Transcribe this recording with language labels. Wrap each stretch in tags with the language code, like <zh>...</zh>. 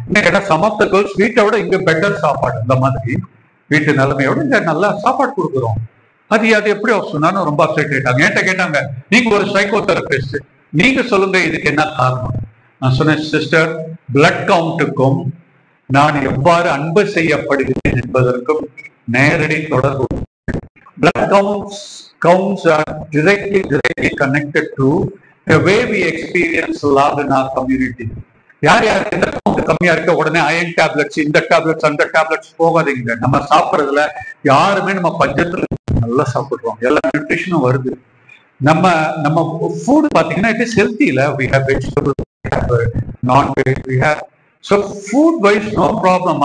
<ta>என்ன some of the girls வீட்டை விட இங்க பெட்டர் சாப்பாடு, இந்த மாதிரி வீட்டு நிலைமையோட இங்க நல்லா சாப்பாடு கொடுக்குறோம், அது எப்படி சொன்னாலும் ரொம்ப அப்செட் ஆயிட்டாங்க. என்கிட்ட கேட்டாங்க, நீங்க ஒரு சைக்கோ தெரபிஸ்ட், நீங்க சொல்லுங்க இதுக்கு என்ன காரணம். நான் சொன்னேன், சிஸ்டர், பிளட் கவுண்ட்டுக்கும் நான் எவ்வாறு அன்பு செய்யப்படுகிறேன் என்பதற்கும் நேரடி தொடர்பு.</ta> <en>Blood counts are directly connected to the way we experience love in our community.</en> <ta>யார் யாருக்கு இந்த கவுண்ட் கம்மியா இருக்க உடனே அயன் டேப்லெட்ஸ், இந்த டேப்லெட்ஸ், அந்த டேப்லெட்ஸ் போகாதீங்க. நம்ம சாப்பிட்றதுல யாருமே நம்ம பட்ஜெட்ல நல்லா சாப்பிடுறோம், எல்லா நியூட்ரிஷனும் வருது. நம்ம ஃபுட் பாத்தீங்கன்னா</ta> <en>It is ஹெல்த்தில. we have vegetables, we have non-veg, we have, so food wise no problem.</en>